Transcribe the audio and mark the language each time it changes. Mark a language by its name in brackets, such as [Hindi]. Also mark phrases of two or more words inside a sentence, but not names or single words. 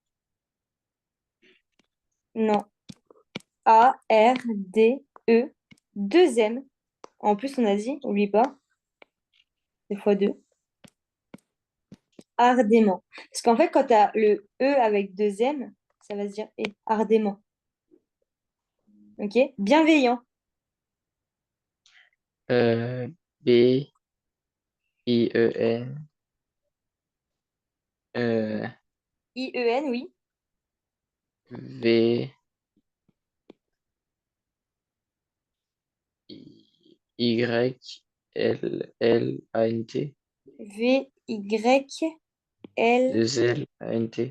[French] Non. A, R, D, E. Deux M. En plus, on a dit, oublie pas, c'est fois deux. Ardemment. Parce qu'en fait, quand tu as le E avec deux M, ça va se dire et. Ardemment. Ok? Bienveillant. B-I-E-N. Euh, I-E-N, oui. V. Y-L-L-A-N-T. V-Y-L. Deux L A-N-T.